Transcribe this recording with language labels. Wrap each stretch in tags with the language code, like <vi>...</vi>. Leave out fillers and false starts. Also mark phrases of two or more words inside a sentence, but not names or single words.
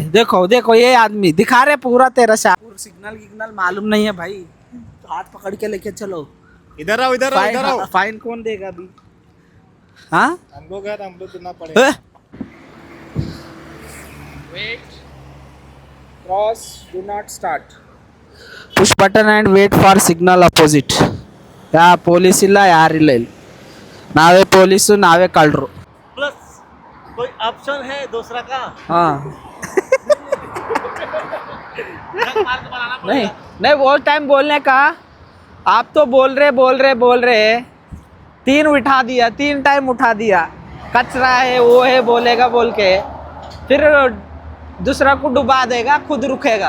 <hi>देखो देखो ये आदमी दिखा रहे पूरा तेरा सिग्नल गिग्नल मालूम नहीं है भाई. हाथ पकड़ के लेके चलो. इधर आओ इधर आओ इधर आओ। फाइन कौन देगा अभी? हाँ हम लोग देना पड़ेगा।</hi> <en>wait cross do not start push button and wait for signal opposite.</en> <kn>ಯಾ ಪೊಲೀಸ್ ಇಲ್ಲ ಯಾರಿಲ್ಲ ಇಲ್ಲಿ. ನಾವೇ ಪೊಲೀಸು ನಾವೇ ಕಳ್ಳರು.</kn> <hi>प्लस कोई ऑप्शन है दूसरा का? हाँ नहीं नहीं वो टाइम बोलने का. आप तो बोल रहे 3 उठा दिया, 3 टाइम उठा दिया. कचरा है वो है बोलेगा बोल के फिर दूसरा को डुबा देगा, खुद रुकेगा.</hi>